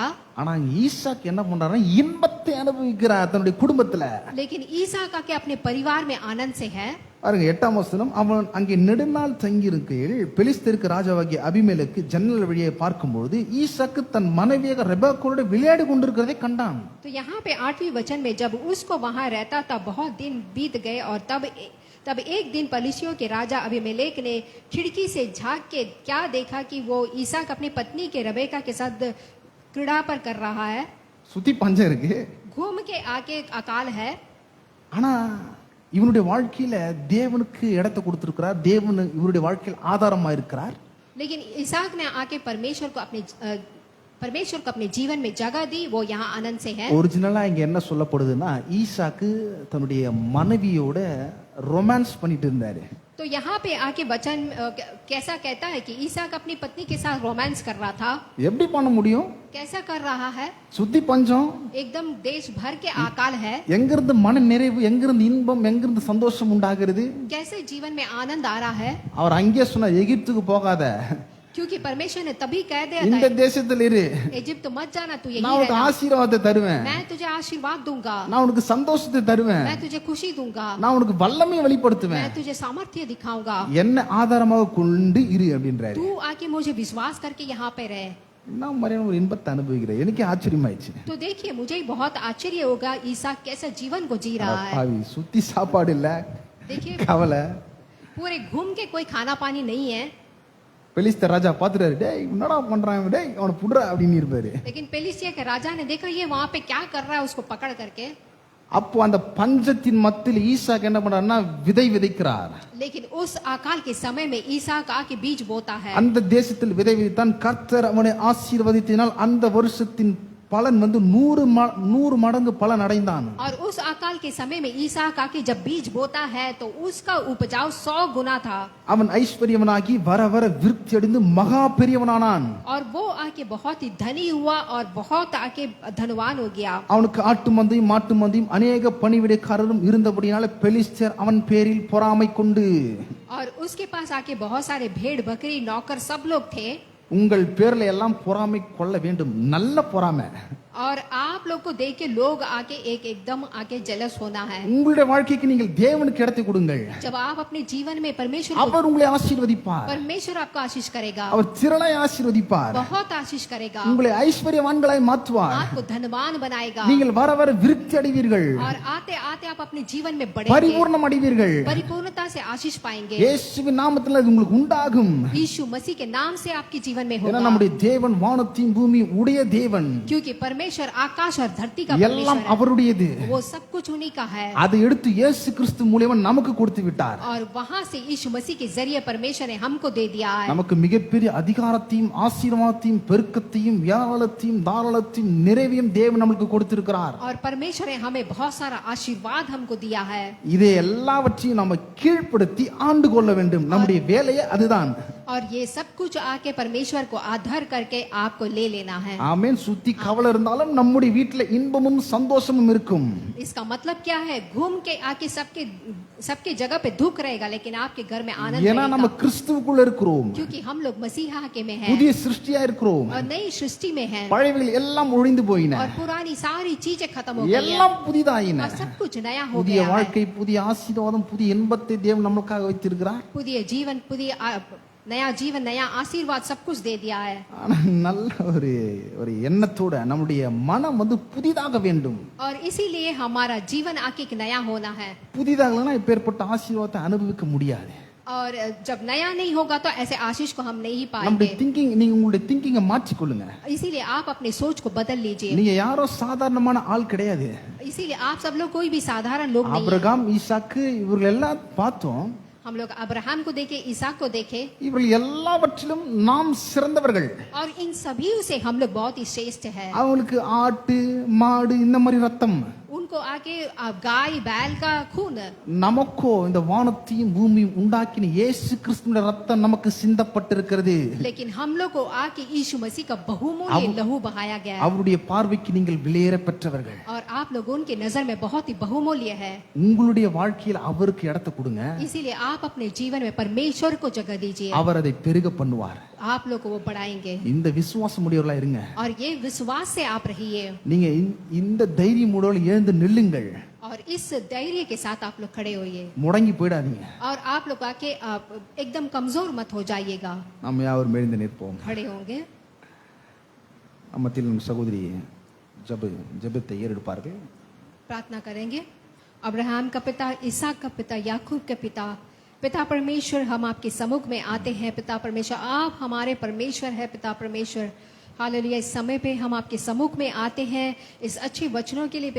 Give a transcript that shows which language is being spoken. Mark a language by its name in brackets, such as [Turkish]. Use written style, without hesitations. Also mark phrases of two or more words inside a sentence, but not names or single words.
[Tamil] ஆனா ஈசாக்கு என்ன பண்றாருன்னா இன்பத்தை அனுபவிக்கிறார் தன்னுடைய குடும்பத்துல. [Hindi] लेकिन ईसा का के अपने परिवार में आनंद से है। [Tamil] பாருங்க 8ஆம் வசனம், அவன் அங்கே நெடுநாள் தங்கியிருக்கையில் பெலிஸ்தருக்கு ராஜாவாகிய அபிமெலேக்கு ஜன்னல் வழியை பார்க்கும்போது ஈசாக்கு தன் மனைவியாக ரெபெக்காளோடு விளையாடி கொண்டிருக்கிறதை கண்டான். [Hindi] तो यहाँ पे 8वीं वचन में जब उसको वहां रहता था, बहुत दिन बीत गए, और तब एक दिन पलिश्तियों के राजा अबीमेलेक ने खिड़की से झांक के क्या देखा कि वो ईसाक अपनी पत्नी के रेबेका के साथ क्रीड़ा पर कर रहा है। [Tamil] சுத்தி பஞ்சம் இருக்கு, [Hindi] घूम के आके अकाल है। [Tamil] ஆனா இவனுடைய வாழ்க்கையில தேவனுக்கு இடத்தை கொடுத்திருக்கிறார். தேவன் இவருடைய வாழ்க்கையில் ஆதாரமா இருக்கிறார். [Hindi] लेकिन ईसाक ने आके परमेश्वर को अपने जीवन में जगह दी, वो यहाँ आनंद से है। [Tamil] ஒரிஜினலா இங்க என்ன சொல்லப்படுதுன்னா ஈசாக்கு தன்னுடைய மனைவியோட ரொமான்ஸ் பண்ணிட்டு இருந்தாரு. [Hindi] तो यहाँ पे आके वचन कैसा कहता है कि ईसाक अपनी पत्नी के साथ रोमांस कर रहा था। [Tamil] எப்படி பண்ண முடியும்? [Hindi] कैसा कर रहा है? [Tamil] சுத்தி பஞ்சம், [Hindi] एकदम देश भर के अकाल है। [Tamil] எங்கிருந்து மன நிறைவு, எங்கிருந்து இன்பம், எங்கிருந்து சந்தோஷம் உண்டாகிறது? [Hindi] कैसे जीवन में आनंद आ रहा है? [Tamil] அவர் அங்கே சொன்னார் எகிப்துக்கு போகாத, [Hindi] क्योंकि परमेश्वर ने तभी कह दिया [Tamil] இந்த [Hindi] था [Tamil] தேசத்துல இரு, [Hindi] इजिप्ट मत जाना, तू [Tamil] நான் [Hindi] यही [Tamil] உனக்கு [Hindi] रहना, [Tamil] ஆசீர்வாதத்தை தருவேன், [Hindi] मैं तुझे आशीर्वाद दूंगा, [Tamil] நான் உனக்கு சந்தோஷத்தை தருவேன், [Hindi] मैं तुझे खुशी दूंगा, [Tamil] நான் உனக்கு வல்லமையை வெளிப்படுத்துவேன், [Hindi] मैं तुझे सामर्थ्य दिखाऊंगा, [Tamil] என்ன ஆதாரமாக கொண்டு இரு அப்படின்றாரு. [Hindi] तू आके मुझे विश्वास करके यहाँ पे रहे। [Tamil] நான் மாதிரியான ஒரு இன்பத்தை அனுபவிக்கிறேன். எனக்கே ஆச்சரியமாயிடுச்சு. [Hindi] तो देखिए, मुझे बहुत आश्चर्य होगा ईसा कैसे जीवन को जी रहा है। [Tamil] பாவி, சுத்தி சாப்பாடு இல்ல, [Hindi] देखिए, [Tamil] கவலை. [Hindi] पूरे घूम के कोई खाना पानी नहीं है। [Tamil] பெலிஸ்தர் ராஜா பாத்துட்டாரு, டேய் என்னடா பண்றான், டேய் அவனை புடுறா அப்படின்னு இருப்பாரு. [Hindi] लेकिन पेलिस्तिया के राजा ने देखा ये वहां पे क्या कर रहा है, उसको पकड़ करके। [Tamil] அப்போ அந்த பஞ்சத்தின் மத்தியில் ஈசாக்கு என்ன பண்றாருன்னா விதை விதைக்கிறார். लेकिन उस अकाल के समय में ईसा का के बीज बोता है। அந்த தேசத்தில் விதை விதைத்தான். கர்த்தர் அவனை ஆசீர்வதித்தினால் அந்த வருஷத்தின் பலன் வந்து 100 மடங்கு பலன் அடைந்தான். [Hindi] और उस अकाल के समय में ईसा का के जब बीज बोता है तो उसका उपजाव 100 गुना था। [Tamil] அவன் ஐஸ்வர்யவனாகி வர வர விருத்தி அடைந்து மகா பெரியவனானான். [Hindi] और वो आके बहुत ही धनी हुआ और बहुत आके धनवान हो गया। [Tamil] அவனுக்கு ஆட்டு மந்தையும் மாட்டு மந்தையும் அநேக பணிவிடைக்காரரும் இருந்தபடினால பெலிஸ்தர் அவன் பேரில் பொறாமை கொண்டு, [Hindi] और उसके पास आके बहुत सारे भेड़ बकरी नौकर सब लोग थे। [Tamil] உங்கள் பேர்ல எல்லாம் பொறாமை கொள்ள வேண்டும், நல்ல பொறாமை. [Hindi] और आप लोग को देख के लोग आके एकदम आके जेलस होना है। [Tamil] உங்களுடைய வாழ்க்கைக்கு நீங்கள் தேவனுக்கு இடத்தை கொடுங்கள். [Hindi] जब आप अपने जीवन में परमेश्वर [Tamil] அவர் உங்களை ஆசீர்வதிப்பார். [Hindi] परमेश्वर आपको आशीष करेगा, [Tamil] அவர் திரளாய் ஆசீர்வதிப்பார். [Hindi] बहुत आशीष करेगा, [Tamil] உங்களை ஐஸ்வர்யவான்களாய் மாற்றுவார். [Hindi] आपको धनवान बनाएगा, [Tamil] நீங்கள் வர வர விருத்தி அடைவீர்கள், [Hindi] और आते आते आप अपने जीवन में बढ़ेंगे, [Tamil] பரிபூர்ணம் அடைவீர்கள். [Hindi] परिपूर्णता से आशीष पाएंगे। [Tamil] இயேசுவின் நாமத்தில் அது உங்களுக்கு உண்டாகும். [Hindi] यीशु मसीह के नाम से आपके जीवन में [Tamil] ஏன்னா [Hindi] होगा, [Tamil] நம்முடைய தேவன் வானத்தையும் பூமி உடைய தேவன். [Hindi] क्योंकि परमेश्वर आकाश और धरती का [Tamil] எல்லாம் [Hindi] परमेश्वर [Tamil] அவருடையது. [Hindi] है, वो सब कुछ उन्हीं का है। [Tamil] அதை எடுத்து இயேசு கிறிஸ்து மூலமா நமக்கு கொடுத்து விட்டார். [Hindi] और वहां से यीशु मसीह के जरिए परमेश्वर ने हमको दे दिया है। [Tamil] நமக்கு மிகப்பெரிய அதிகாரத்தையும் ஆசீர்வாதத்தையும் பெருக்கத்தையும் வியாழத்தையும் தாராளத்தையும் நிறைவையும் தேவன் நமக்கு கொடுத்திருக்கிறார். [Hindi] और परमेश्वर ने हमें बहुत सारा आशीर्वाद हमको दिया है। [Tamil] இதை எல்லாவற்றையும் நம்ம கீழ்ப்படுத்தி ஆண்டு கொள்ள வேண்டும். நம்முடைய வேலையே அதுதான். [Hindi] और ये सब कुछ आके परमेश्वर को आधार करके आपको ले लेना है। [Tamil] ஆமென். சுத்தி கவலை இருந்தாலும் நம்முடைய வீட்டில் இன்பமும் சந்தோஷமும் இருக்கும். [Hindi] इसका मतलब क्या है? घूम के आके सबके जगह पे दुख रहेगा, लेकिन आपके घर में आनंद [Tamil] ஏன்னா நம்ம [Hindi] रहेगा, [Tamil] கிறிஸ்துவுக்குள்ள இருக்கிறோம், [Hindi] क्योंकि हम लोग मसीहा के में हैं [Tamil] புதிய சிருஷ்டியா இருக்கிறோம். [Hindi] और नई सृष्टि में हैं, [Tamil] பழையவைகள் எல்லாம் ஒழிந்து போயின, [Hindi] और पुरानी सारी चीजें खत्म हो गई हैं, [Tamil] எல்லாம் புதிதாயின. [Hindi] और सब कुछ नया हो [Tamil] புதிய [Hindi] गया है। [Tamil] வாழ்க்கை, புதிய ஆசீர்வாதம், புதிய இன்பத்தை தேவன் நமக்காக வைத்திருக்கிறார். [Hindi] पुदिय जीवन, नया जीवन, नया आशीर्वाद, सब कुछ दे दिया है। [Tamil] ஆனா நல்ல ஒரு எண்ணத்தோட நம்முடைய மனம் புதிதாக வேண்டும். [Hindi] और इसीलिए हमारा जीवन आके एक नया होना है। [Tamil] புதிதாகலனா இப்பேற்பட்ட ஆசீர்வாதத்தை அனுபவிக்க முடியாது. [Hindi] और जब नया नहीं होगा तो ऐसे आशीष को हम नहीं [Tamil] நம்முடைய [Hindi] पाएंगे। [Tamil] திங்கிங், நீங்க உங்களுடைய திங்கிங்கை மாற்றிக் கொள்ளுங்க. [Hindi] इसीलिए आप अपने सोच को बदल लीजिए। [Tamil] நீங்க யாரோ சாதாரணமான ஆள் கிடையாது. [Hindi] इसीलिए आप सब लोग कोई भी साधारण लोग नहीं हैं। [Tamil] ஆபிரகாம், ஈசாக்கு இவர்கள் எல்லாம் பார்த்தோம். [Hindi] हम लोग अब्राहम को देखे, ईसाक को देखे, [Tamil] இவர்கள் எல்லாவற்றிலும் நாம் சிறந்தவர்கள். [Hindi] और इन सभी से हम लोग बहुत ही श्रेष्ठ है। [Tamil] அவங்களுக்கு ஆட்டு மாடு இந்த மாதிரி ரத்தம், [Hindi] उनको आके गाय बैल का खून, [Tamil] நமக்கோ இந்த வானத்தையும் பூமியும் உண்டாக்கின இயேசு கிறிஸ்துவின் ரத்தம் நமக்கு சிந்தப்பட்டிருக்கிறது. [Hindi] लेकिन हम लोग को आके यीशु मसीह का बहुमूल्य लहू बहाया गया है। [Tamil] அவருடைய பார்வைக்கு நீங்கள் விலையேற பெற்றவர்கள். [Hindi] और आप लोग उनके नजर में बहुत ही बहुमूल्य है। [Tamil] உங்களுடைய வாழ்க்கையில் அவருக்கு இடத்தை கொடுங்க. [Hindi] इसीलिए आप अपने जीवन में परमेश्वर को जगह दीजिए, [Tamil] அவர் அதை பெருக பண்ணுவார். [Hindi] आप लोग को वो बढ़ाएंगे। [Tamil] இந்த விசுவாசம் உடையவர்களா இருங்க. [Hindi] और ये विश्वास से आप रहिए, [Tamil] நீங்க இந்த தைரியமோடு எழுந்து நில்லுங்கள். [Hindi] और इस धैर्य के साथ आप लोग खड़े होइए, [Tamil] முடங்கி போயிடாதீங்க. [Hindi] और आप लोग आके एकदम कमजोर मत हो जाइएगा। [Tamil] நாம் யாவரும் எழுந்து நிற்போம். [Hindi] खड़े होंगे। [Tamil] நம்மத்தில் சகோதரி ஜெபத்தை ஏறெடுப்பார்கள். [Hindi] प्रार्थना करेंगे। अब्राहम का पिता, इसहाक का पिता, याकूब का पिता, पिता परमेश्वर, हम आपके सम्मुख में आते हैं। पिता परमेश्वर, आप हमारे परमेश्वर है। पिता परमेश्वर, हालेलुया, इस समय पे हम आपके सम्मुख में आते हैं इस अच्छे वचनों के लिए।